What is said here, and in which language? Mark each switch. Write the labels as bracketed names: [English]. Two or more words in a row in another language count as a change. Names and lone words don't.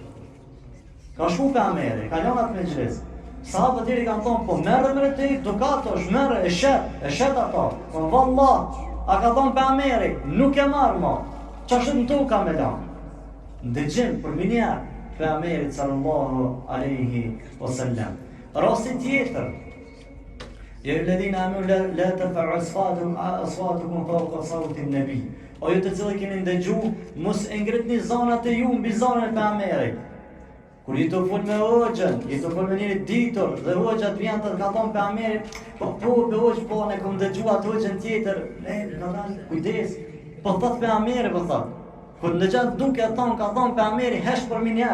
[Albanian] Ka shku pejgamberi, ka lënë atë mexhlis. Sahabët tjerë kanë thonë, po merre me ti, dokatosh, merre, e shet ato. Po vallah, a ka thonë pejgamberi, nuk e marr më. Çfarë në tokë ka me lanë? Ndëgjim për minjar pejgamberit [Arabic] صلى الله عليه وسلم. [Albanian] Rasti tjetër, ja [Arabic] الذين آمنوا لا ترفعوا أصواتكم فوق صوت النبي. [Albanian] O ju të cilët keni ndëgju, mos e ngritni zanat e ju mbi zanën e pejgamberit. Kur i të fol me hoxhën, i të fol me njëri ditur, dhe hoxhat vjen të ka thonë pejgamberit, po hoxh, po ne kam dëgjuar hoxhën tjetër, ne ka thënë kujdes. Po thot pejgamberi, po thot. Kur ndëgjon duke thonë ka thonë pejgamberi hesh për minjar.